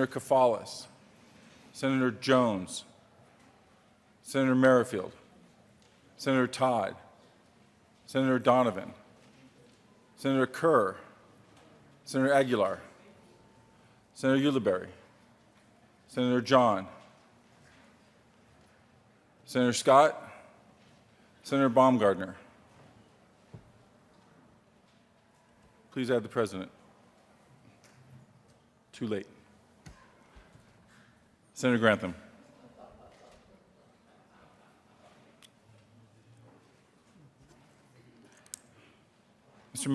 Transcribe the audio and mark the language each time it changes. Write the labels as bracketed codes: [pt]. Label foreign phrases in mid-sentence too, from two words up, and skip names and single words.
[en] Kafalis, Senator Jones, Senator Merrifield, Senator Todd, Senator Donovan, Senator Kerr, Senator Aguilar, Senator Ulibarri, Senator John, Senator Scott, Senator Baumgardner. Please add the President. Too late. Senator Grantham. Mr.